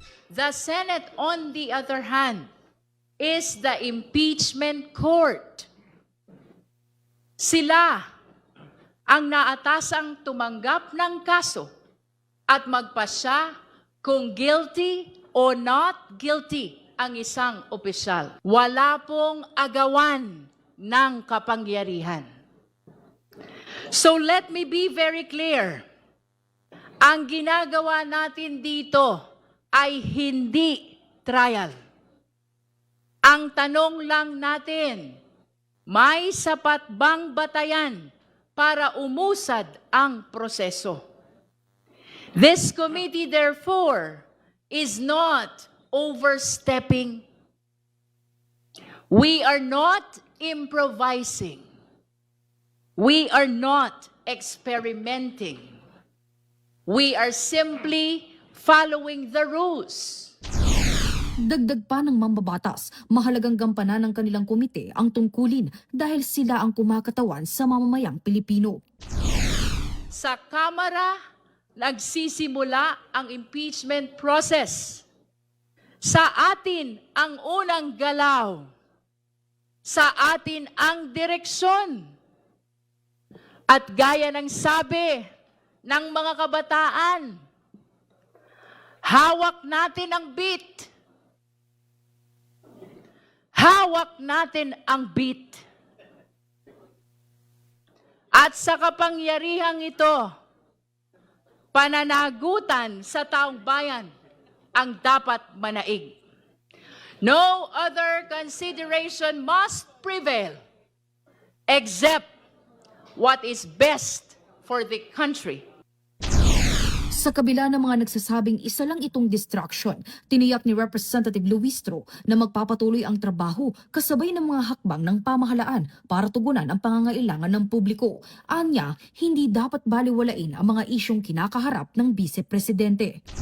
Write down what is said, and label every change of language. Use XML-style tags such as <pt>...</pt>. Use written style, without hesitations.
<en>The Senate, on the other hand, is the impeachment court.</en> <tl>Sila ang naatasang tumanggap ng kaso at magpasya kung guilty o not guilty ang isang opisyal. Wala pong agawan ng kapangyarihan.</tl> <en>So let me be very clear.</en> <tl>Ang ginagawa natin dito ay hindi trial. Ang tanong lang natin, may sapat bang batayan para umusad ang proseso?</tl> <en>This committee, therefore, is not overstepping. We are not improvising. We are not experimenting. We are simply following the rules.</en> <tl>Dagdag pa ng mambabatas, mahalagang gampanan ng kanilang komite ang tungkulin dahil sila ang kumakatawan sa mamamayang Pilipino. Sa Kamara, nagsisimula ang impeachment process. Sa atin ang unang galaw. Sa atin ang direksyon. At gaya ng sabi ng mga kabataan, hawak natin ang beat. Hawak natin ang beat. At sa kapangyarihang ito, pananagutan sa taong bayan ang dapat manaig.</tl> <en>No other consideration must prevail except what is best for the country.</en> <tl>Sa kabila ng mga nagsasabing isa lang itong distraction, tiniyak ni Representative Luistro na magpapatuloy ang trabaho kasabay ng mga hakbang ng pamahalaan para tugunan ang pangangailangan ng publiko. Anya, hindi dapat baliwalain ang mga isyong kinakaharap ng Vice-Presidente.</tl>